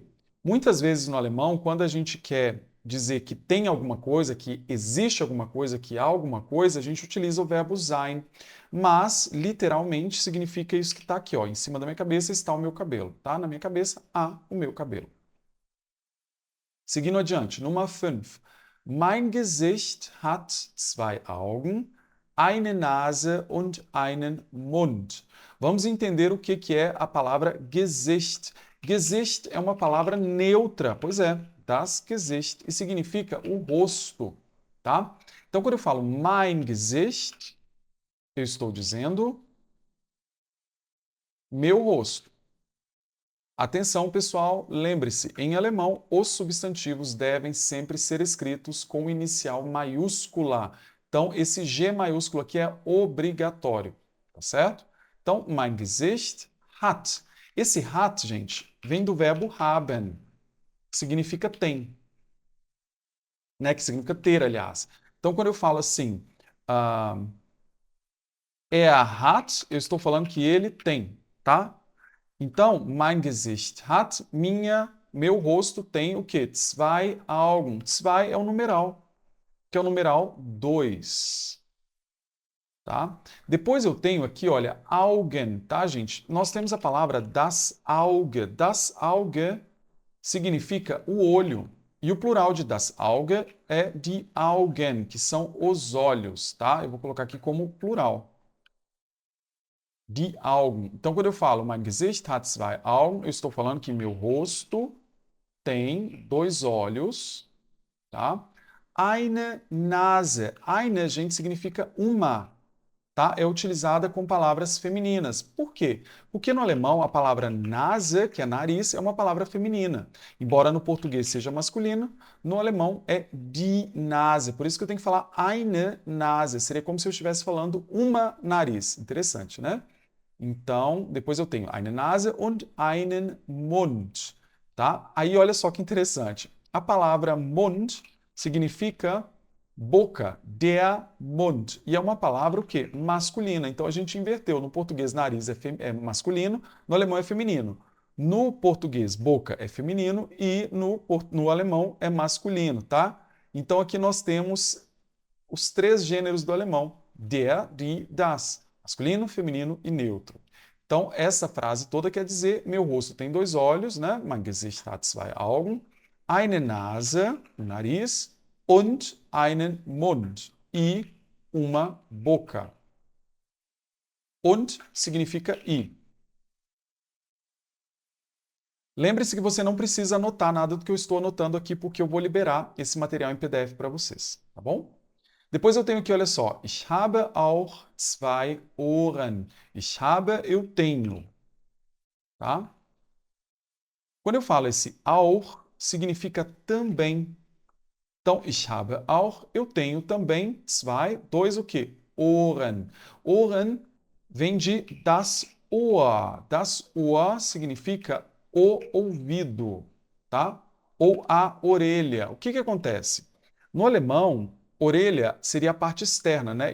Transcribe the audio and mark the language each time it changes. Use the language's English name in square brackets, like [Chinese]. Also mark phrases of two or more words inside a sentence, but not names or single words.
[Portuguese] Muitas vezes no alemão, quando a gente quer dizer que tem alguma coisa, que existe alguma coisa, que há alguma coisa, a gente utiliza o verbo sein, mas literalmente significa isso que está aqui, ó, em cima da minha cabeça está o meu cabelo, tá? Na minha cabeça há o meu cabelo. Seguindo adiante, [German] Nummer 5. Mein Gesicht hat zwei Augen, eine Nase und einen Mund. [Portuguese] Vamos entender o que é a palavra Gesicht. Gesicht é uma palavra neutra, pois é, [German] das Gesicht, [Portuguese] e significa o rosto, tá? Então, quando eu falo [German] mein Gesicht, [Portuguese] eu estou dizendo meu rosto. Atenção, pessoal, lembre-se, em alemão, os substantivos devem sempre ser escritos com inicial maiúscula. Então, esse G maiúsculo aqui é obrigatório, tá certo? Então, [German] mein Gesicht hat. Esse hat, [Portuguese] gente, vem do verbo haben. significa tem, né? Que significa ter, aliás. Então, quando eu falo assim, ah, [German] er hat, [Portuguese] eu estou falando que ele tem, tá? Então, [German] mein Gesicht hat, [Portuguese] meu rosto tem o quê? [German] Zwei Augen. [Portuguese] Zwei é o numeral, que é o numeral 2. Tá? Depois eu tenho aqui, olha, Augen, tá, gente? Nós temos a palavra [German] das Auge. Das Auge [Portuguese] significa o olho. E o plural de [German] das Auge [Portuguese] é [German] die Augen, [Portuguese] que são os olhos, tá? Eu vou colocar aqui como plural. [German] Die Augen. [Portuguese] Então, quando eu falo [German] mein Gesicht hat zwei Augen, [Portuguese] eu estou falando que meu rosto tem dois olhos, tá? [German] Eine Nase. Eine, [Portuguese] gente, significa uma, tá? É utilizada com palavras femininas. Por quê? Porque no alemão a palavra Nase, que é nariz, é uma palavra feminina. Embora no português seja masculino, no alemão é [German] die Nase. [Portuguese] Por isso que eu tenho que falar [German] eine Nase. [Portuguese] Seria como se eu estivesse falando uma nariz. Interessante, né? Então, depois eu tenho [German] eine Nase und einen Mund, [Portuguese] tá? Aí olha só que interessante. A palavra Mund significa boca, [German] der Mund. [Portuguese] E é uma palavra o quê? Masculina. Então a gente inverteu. No português, nariz é masculino, no alemão é feminino. No português, boca é feminino e no alemão é masculino, tá? Então aqui nós temos os três gêneros do alemão: [German] der, die, das. [Portuguese] Masculino, feminino e neutro. Então, essa frase toda quer dizer: meu rosto tem dois olhos, né? [German] Mein Gesicht hat zwei Augen, eine Nase, [Portuguese] um nariz, [German] und einen Mund, [Portuguese] e uma boca. Und significa e. Lembre-se que você não precisa anotar nada do que eu estou anotando aqui, porque eu vou liberar esse material em PDF para vocês, tá bom? Depois eu tenho aqui, olha só, [German] ich habe auch zwei Ohren. Ich habe, [Portuguese] eu tenho, tá? Quando eu falo esse auch, significa também. Então, [German] ich habe auch, [Portuguese] eu tenho também, zwei, dois o quê? [German] Ohren. Ohren [Portuguese] vem de [German] das Ohr. Das Ohr [Portuguese] significa o ouvido, tá? Ou a orelha. O que que acontece? No alemão, orelha seria a parte externa, né?